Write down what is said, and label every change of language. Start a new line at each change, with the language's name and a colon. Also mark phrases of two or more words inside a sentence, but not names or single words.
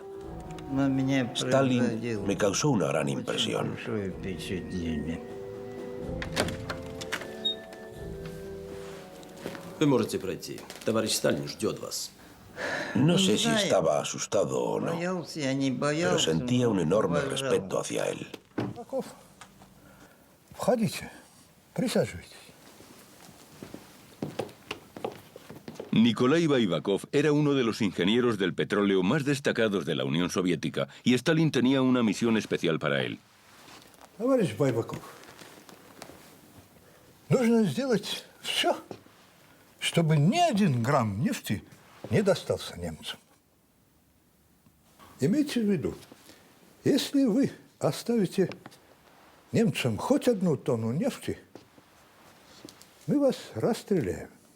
Spanish: Stalin me causó una gran impresión. No sé si estaba asustado o no, pero sentía un enorme respeto hacia él.
Russian: Входите, присаживайтесь.
Spanish: Nikolai Baibakov era uno de los ingenieros del petróleo más destacados de la Unión Soviética y Stalin tenía una misión especial para él.
Russian: Товарищ Байбаков, нужно сделать все, чтобы ни 1 грамм нефти не достался немцам. Имейте в виду, если вы оставите немцам хоть 1 тонну нефти, мы вас расстреляем.